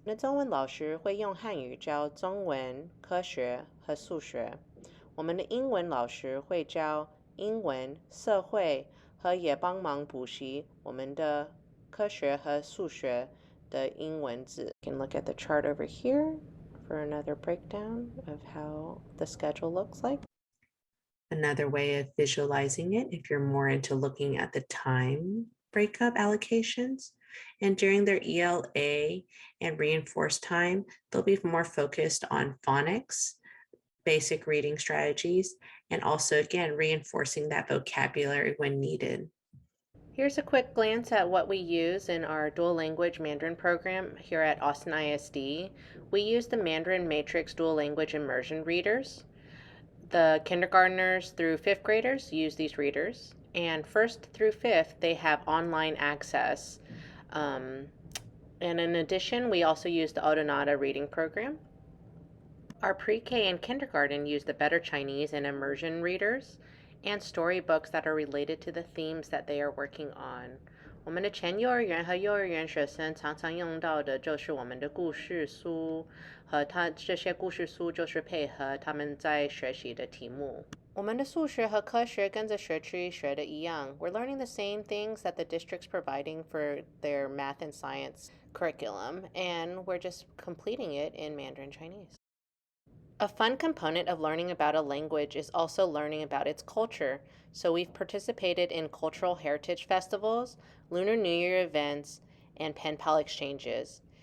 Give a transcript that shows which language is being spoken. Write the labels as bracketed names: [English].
[Chinese] 那中文老师会用汉语教中文、科学和数学。我们的英文老师会教英文、社会和也帮忙补习我们的科学和数学的英文字。 [English] You can look at the chart over here for another breakdown of how the schedule looks like. Another way of visualizing it, if you're more into looking at the time breakup allocations, and during their ELA and reinforced time, they'll be more focused on phonics, basic reading strategies, and also, again, reinforcing that vocabulary when needed. Here's a quick glance at what we use in our dual language Mandarin program here at Austin ISD. We use the Mandarin Matrix Dual Language Immersion Readers. The kindergartners through 5th graders use these readers, and 1st through 5th, they have online access. And in addition, we also use the Odonata reading program. Our pre-K and kindergarten use the Better Chinese and immersion readers and storybooks that are related to the themes that they are working on. [Chinese] 我们的前幼儿园和幼儿园学生常常用到的就是我们的故事书，和这些故事书就是配合他们在学习的题目。我们的数学和科学跟着学区学的一样。 [English] We're learning the same things that the district's providing for their math and science curriculum, and we're just completing it in Mandarin Chinese. A fun component of learning about a language is also learning about its culture. So we've participated in cultural heritage festivals, Lunar New Year events, and pen pal exchanges.